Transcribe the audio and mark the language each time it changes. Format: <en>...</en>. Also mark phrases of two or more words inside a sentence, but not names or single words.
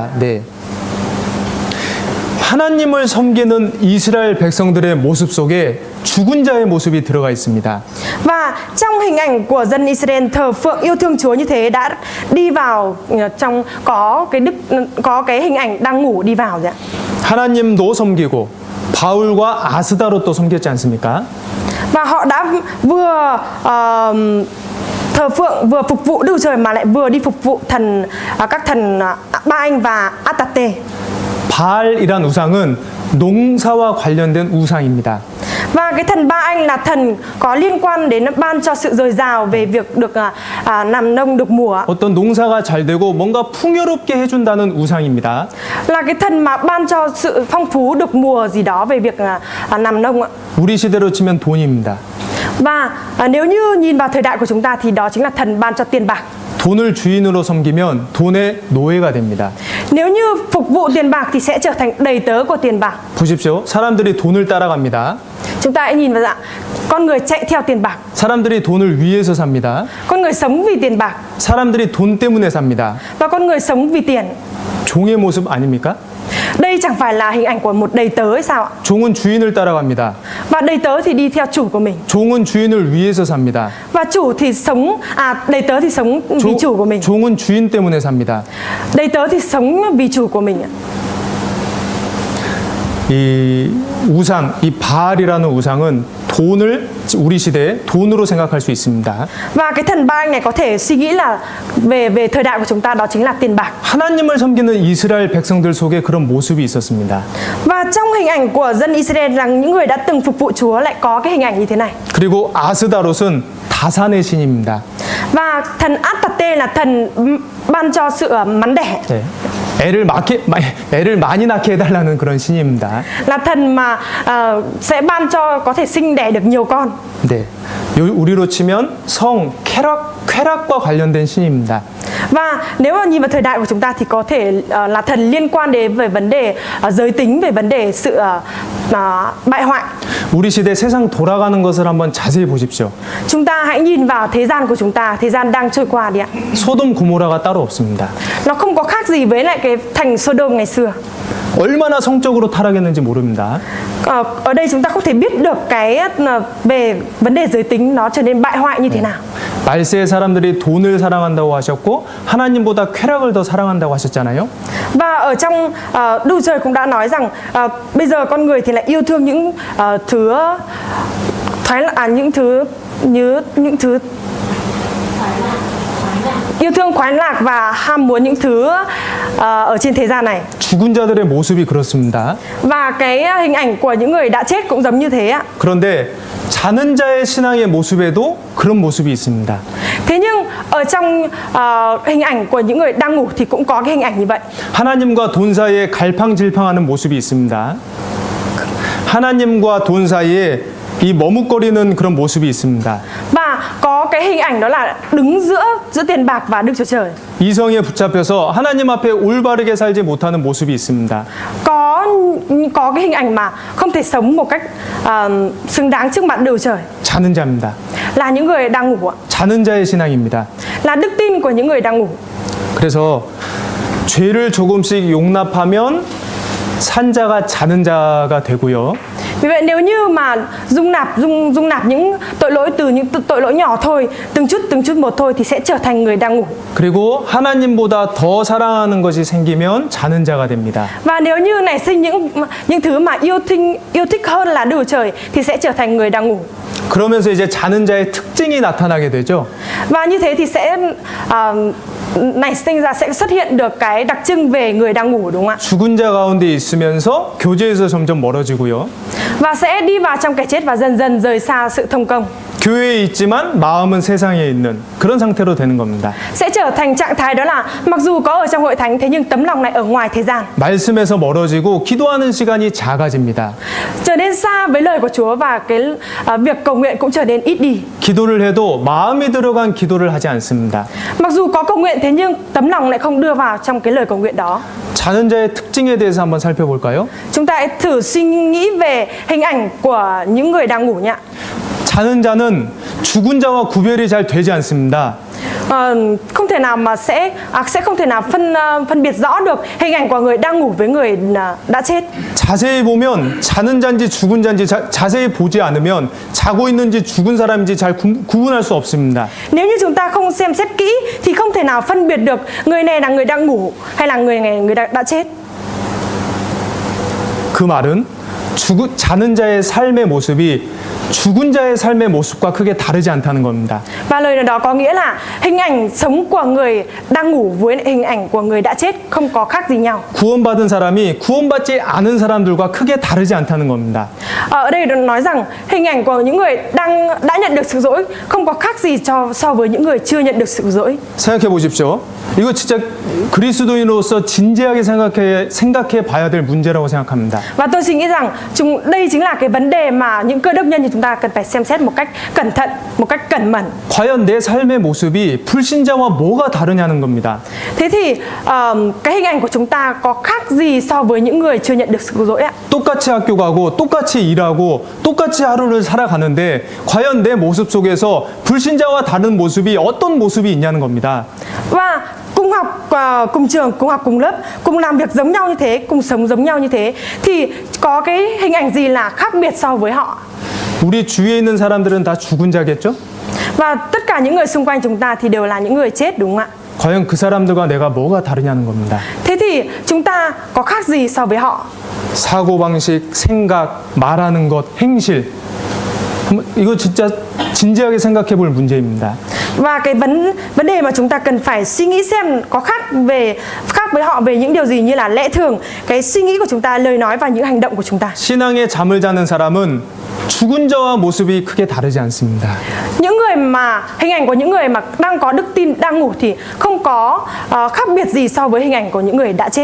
<ko>네. 하나님을 섬기는 이스라엘 백성들의 모습 속에 죽은 자의 모습이 들어가 있습니다.</ko> <vi>Và trong hình ảnh của dân Israel thờ phượng yêu thương Chúa như thế đã đi vào trong có cái hình ảnh đang ngủ đi vào rồi ạ.</vi> <ko>하나님도 섬기고 바울과 아스다로 또 섬겼지 않습니까?</ko> <vi>Và họ đã vừa thờ phượng vừa phục vụ Đức Chúa Trời mà lại vừa đi phục vụ các thần Ba Anh và Atate.</vi> <ko>바알이란 우상은 농사와 관련된 우상입니다.</ko> <vi>Và cái thần Ba Anh là thần có liên quan đến ban cho sự dồi dào về việc được làm nông được mùa.</vi> <ko>어떤 농사가 잘 되고 뭔가 풍요롭게 해준다는 우상입니다.</ko> <vi>Là cái thần mà ban cho sự phong phú được mùa gì đó về việc làm nông ạ.</vi> <ko>우리 시대로 치면 돈입니다.</ko> <vi>Và nếu như nhìn vào thời đại của chúng ta thì đó chính là thần ban cho tiền bạc.</vi> <ko>돈을 주인으로 섬기면 돈의 노예가 됩니다.</ko> <vi>Nếu như phục vụ tiền bạc thì sẽ trở thành đầy tớ của tiền bạc.</vi> <ko>보십시오. 사람들이 돈을 따라갑니다.</ko> <vi>Chúng ta hãy nhìn vào con người chạy theo tiền bạc.</vi> <ko>사람들이 돈을 위해서 삽니다.</ko> <vi>Con người sống vì tiền bạc.</vi> <ko>사람들이 돈 때문에 삽니다.</ko> <vi>Và con người sống vì tiền.</vi> <ko>종의 모습 아닙니까?</ko> <vi>Đây chẳng phải là hình ảnh của một đầy tớ hay sao ạ?</vi> <ko>종은 주인을 따라갑니다.</ko> <vi>Và đầy tớ thì đi theo chủ của mình.</vi> <ko>종은 주인을 위해서 삽니다.</ko> <vi>Và chủ thì sống đầy tớ thì sống vì chủ của mình.</vi> <ko>종은 주인 때문에 삽니다.</ko> <vi>Đầy tớ thì sống vì chủ của mình.</vi> <ko>이 우상, 이 바알이라는 우상은 돈을 우리 시대에 돈으로 생각할 수 있습니다.</ko> <vi>Và cái thần Ba Anh này có thể suy nghĩ là về thời đại của chúng ta đó chính là tiền bạc.</vi> <ko>하나님을 섬기는 이스라엘 백성들 속에 그런 모습이 있었습니다.</ko> <vi>Và trong hình ảnh của dân Israel là những người đã từng phục vụ Chúa lại có cái hình ảnh như thế này.</vi> <ko>그리고 아스다롯은 다산의 신입니다.</ko> <vi>Và thần Atate là thần ban cho sự mắn đẻ.</vi> <ko>네. 애를 많이 낳게 해달라는 그런 신입니다.</ko> <vi>Là thần mà sẽ ban cho có thể sinh đẻ được nhiều con.</vi> <ko>네. 우리로 치면 성, 쾌락과 관련된 신입니다.</ko> <vi>Và nếu mà nhìn vào thời đại của chúng ta thì có thể là thần liên quan đến về vấn đề giới tính, về vấn đề sự bại hoại.</vi> <ko>우리 시대 세상 돌아가는 것을 한번 자세히 보십시오.</ko> <vi>Chúng ta hãy nhìn vào thế gian của chúng ta, thế gian đang trôi qua đi ạ.</vi> <ko>소돔 고모라가 따로 없습니다.</ko> <vi>Nó không có khác gì với lại cái thành Sodom ngày xưa.</vi> <ko>얼마나 성적으로 타락했는지 모릅니다.</ko> <vi>Ở đây chúng ta không thể biết được cái về vấn đề giới tính nó trở nên bại hoại như thế nào.</vi> <ko>말세의 사람들이 돈을 사랑한다고 하셨고 하나님보다 쾌락을 더 사랑한다고 하셨잖아요.</ko> <vi>Và ở trong Đức Trời cũng đã nói rằng bây giờ con người thì lại yêu thương những thứ những thứ yêu thương khoái lạc và ham muốn những thứ ở trên thế gian này.</vi> <ko>죽은 자들의 모습이 그렇습니다.</ko> <vi>Và cái hình ảnh của những người đã chết cũng giống như thế ạ.</vi> <ko>그런데 자는 자의 신앙의 모습에도 그런 모습이 있습니다.</ko> <vi>Thế nhưng ở trong hình ảnh của những người đang ngủ thì cũng có cái hình ảnh như vậy.</vi> <ko>하나님과 돈 사이에 갈팡질팡하는 모습이 있습니다. 하나님과 돈 사이에 이 머뭇거리는 그런 모습이 있습니다.</ko> <vi>Và có cái hình ảnh đó là đứng giữa tiền bạc và Đức Chúa Trời.</vi> <ko>이성에 붙잡혀서 하나님 앞에 올바르게 살지 못하는 모습이 있습니다.</ko> <vi>Có cái hình ảnh mà không thể sống một cách xứng đáng trước mặt Đức Chúa Trời.</vi> <ko>자는 자입니다.</ko> <vi>Là những người đang ngủ ạ.</vi> <ko>자는 자의 신앙입니다.</ko> <vi>Là đức tin của những người đang ngủ.</vi> <ko>그래서 죄를 조금씩 용납하면 산 자가 자는 자가 되고요.</ko> <vi>Vì vậy nếu như mà dung nạp những tội lỗi từ những tội lỗi nhỏ thôi, từng chút một thôi thì sẽ trở thành người đang ngủ.</vi> <ko>그리고 하나님보다 더 사랑하는 것이 생기면 자는 자가 됩니다.</ko> <vi>Và nếu như nảy sinh những thứ mà yêu thích hơn là Đức Chúa Trời thì sẽ trở thành người đang ngủ.</vi> <ko>그러면서 이제 자는 자의 특징이 나타나게 되죠.</ko> <vi>Và như thế thì sẽ nảy sinh ra sẽ xuất hiện được cái đặc trưng về người đang ngủ, đúng không ạ?</vi> <ko>죽은 자 가운데 있으면서 교제에서 점점 멀어지고요.</ko> <vi>Và sẽ đi vào trong cái chết và dần dần rời xa sự thông công.</vi> <ko>교회에 있지만 마음은 세상에 있는 그런 상태로 되는 겁니다.</ko> <vi>Sẽ trở thành trạng thái đó là mặc dù có ở trong hội thánh thế nhưng tấm lòng này ở ngoài thế gian.</vi> <ko>말씀에서 멀어지고 기도하는 시간이 작아집니다.</ko> <vi>Trở nên xa với lời của Chúa và cái việc cầu nguyện cũng trở nên ít đi.</vi> <ko>기도를 해도 마음이 들어간 기도를 하지 않습니다.</ko> <vi>Mặc dù có cầu nguyện thế nhưng tấm lòng lại không đưa vào trong cái lời cầu nguyện đó.</vi> <ko>자는 자의 특징에 대해서 한번 살펴볼까요?</ko> <vi>Chúng ta hãy thử suy nghĩ về hình ảnh của những người đang ngủ nhé.</vi> <ko>자는 자는 죽은 자와 구별이 잘 되지 않습니다.</ko> <vi>không thể nào mà sẽ không thể nào phân biệt rõ được hình ảnh của người đang ngủ với người đã chết.</vi> <ko>자세히 보면 자는 자인지 죽은 자인지 자세히 보지 않으면 자고 있는지 죽은 사람인지 잘 구분할 수 없습니다.</ko> <vi>Nếu như chúng ta không xem xét kỹ thì không thể nào phân biệt được người này là người đang ngủ hay là người này người đã chết.</vi> <ko>그 말은 자는 자의 삶의 모습이 죽은 자의 삶의 모습과 크게 다르지 않다는 겁니다.</ko> <vi>Và lời đó có nghĩa là hình ảnh sống của người đang ngủ với hình ảnh của người đã chết không có khác gì nhau.</vi> <ko>구원받은 사람이 구원받지 않은 사람들과 크게 다르지 않다는 겁니다.</ko> <vi>Ở đây nói rằng hình ảnh của những người đã nhận được sự dỗi không có khác gì so với những người chưa nhận được sự dỗi.</vi> <ko>생각해 보십시오. 이거 진짜 그리스도인으로서 진지하게 생각해 봐야 될 문제라고 생각합니다.</ko> <vi>Và tôi suy nghĩ rằng đây chính là cái vấn đề mà những cơ đốc nhân như chúng ta cần phải xem xét một cách cẩn thận, một cách cẩn mẫn.</vi> <ko>과연 내 삶의 모습이 불신자와 뭐가 다르냐는 겁니다.</ko> <vi>Thế thì cái hình ảnh của chúng ta có khác gì so với những người chưa nhận được sự dỗi ạ?</vi> <ko>똑같이 학교 가고 똑같이 일하고 똑같이 하루를 살아가는데 과연 내 모습 속에서 불신자와 다른 모습이 어떤 모습이 있냐는 겁니다.</ko> <vi>Và cùng học cùng trường, cùng học cùng lớp, cùng làm việc giống nhau như thế, cùng sống giống nhau như thế thì có cái hình ảnh gì là khác biệt so với họ?</vi> <ko>우리 주위에 있는 사람들은 다 죽은 자겠죠?</ko> <vi>Và tất cả những người xung quanh chúng ta thì đều là những người chết đúng không ạ?</vi> <ko>과연 그 사람들과 내가 뭐가 다르냐는 겁니다.</ko> <vi>Thế thì chúng ta có khác gì so với họ?</vi> <ko>사고방식, 생각, 말하는 것, 행실. 이거 진짜 진지하게 생각해 볼 문제입니다.</ko> <vi>Và cái vấn đề mà chúng ta cần phải suy nghĩ xem có khác với họ về những điều gì như là lẽ thường, cái suy nghĩ của chúng ta, lời nói và những hành động của chúng ta.</vi> <ko>신앙의 잠을 자는 사람은 죽은 자와 모습이 크게 다르지 않습니다.</ko> <vi>Những người mà hình ảnh của những người mà đang có đức tin, đang ngủ thì không có khác biệt gì so với hình ảnh của những người đã chết.</vi>